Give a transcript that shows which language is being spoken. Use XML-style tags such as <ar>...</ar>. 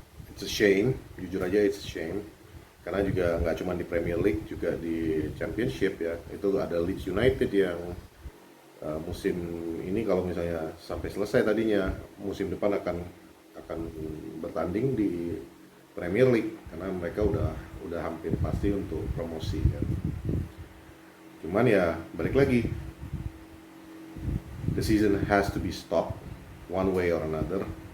<en>It's a shame,</en> <id>jujur aja</id> <en>it's a shame.</en> <id>Karena juga nggak cuma di Premier League, juga di Championship ya. Itu ada Leeds United yang musim ini kalau misalnya sampai selesai tadinya, musim depan akan bertanding di Premier League, karena mereka udah hampir pasti untuk promosi kan. Cuman ya balik lagi,</id> <en>the season has to be stopped one way or another.</en>